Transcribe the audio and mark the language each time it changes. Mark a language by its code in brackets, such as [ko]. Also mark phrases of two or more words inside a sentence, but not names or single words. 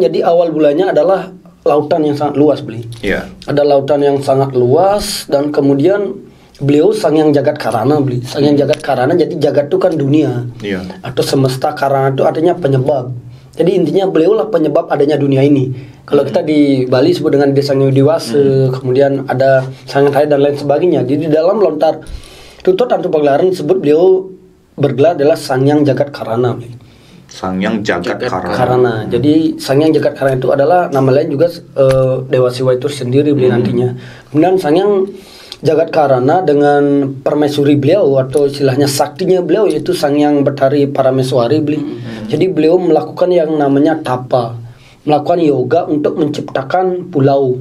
[id] Jadi awal bulannya adalah lautan yang sangat luas ada lautan yang sangat luas, dan kemudian beliau Sangyang Jagat Karana Sangyang Jagat Karana, jadi jagat itu kan dunia atau semesta, Karana itu artinya penyebab. Jadi intinya beliau lah penyebab adanya dunia ini. Kalau kita di Bali sebut dengan Desa Diwase, kemudian ada Sangyang Raya dan lain sebagainya. Jadi di dalam lontar tutur Tantu Pagelaran disebut beliau bergelar adalah Sangyang Jagat Karana. Sangyang Jagat Karana. Jadi Sangyang Jagat Karana itu adalah nama lain juga Dewa Siwa itu sendiri beliau nantinya. Kemudian Sangyang Jagat Karana dengan permaisuri beliau atau istilahnya saktinya beliau yaitu Sangyang Bathari Parameswari beliau. Jadi beliau melakukan yang namanya tapa. melakukan yoga untuk menciptakan pulau.